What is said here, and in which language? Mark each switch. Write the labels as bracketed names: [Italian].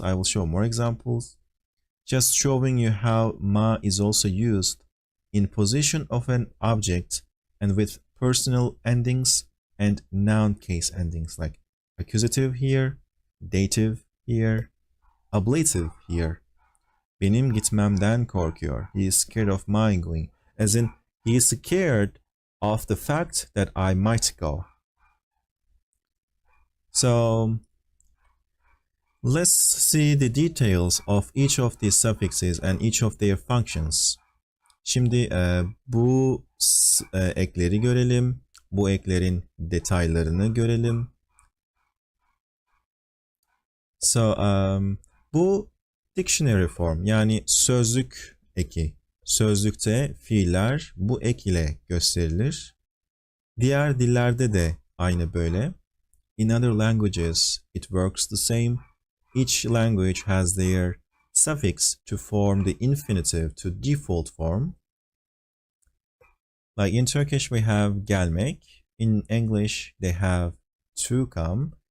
[English] I will show more examples. Just showing you how ma is also used in position of an object and with personal endings and noun case endings, like accusative here, dative here, ablative here. [Turkish] Benim gitmemden korkuyor. [English] He is scared of my going. As in, he is scared of the fact that I might go. So, let's see the details of each of these suffixes and each of their functions. [Turkish] Şimdi bu ekleri görelim. Bu eklerin detaylarını görelim. So, bu [English] dictionary form, [Turkish] yani sözlük eki. Sözlükte fiiller bu ek ile gösterilir. Diğer dillerde de aynı böyle. [English] In other languages, it works the same. Each language has their suffix to form the infinitive to default form. Like in Turkish, we have gelmek. In English, they have to come.